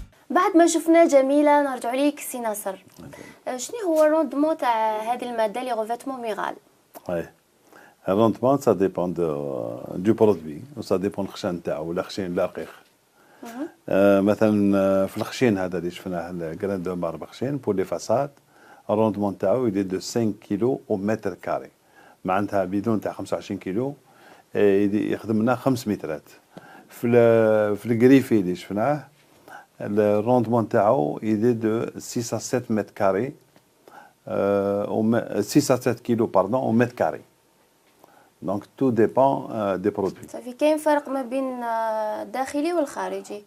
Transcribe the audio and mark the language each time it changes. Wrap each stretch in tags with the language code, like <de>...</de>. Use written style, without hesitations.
<ar>بعد ما شفنا جميلة نرجع ليك سي ناصر. شنو هو الروندمون تاع هذه المادة لي غوفيتمون ميغال؟</ar> <fr>Le rendement, ça dépend du produit, ça dépend de</fr> <ar>الخشن تاعو ولا خشين لا رقيق. مثلا في الخشين هذا اللي شفناه الجراند دو ماربل خشين</ar> <fr>pour les façades, le rendement</fr> <ar>تاعو</ar> <fr>il est de 5</fr> <ar>كيلو</ar> <fr>au mètre carré.</fr> <ar>معناتها بدون تاع 25 كيلو يخدم لنا 5 مترات. في الجريفي اللي شفناه الروندمون تاعو</ar> <fr>il est de 6 à 7 mètres carrés 6 à 7 kilos pardon au mètre carré. Donc tout dépend des produits.</fr> <ar>صافي كاين فرق ما بين الداخلي والخارجي.</ar>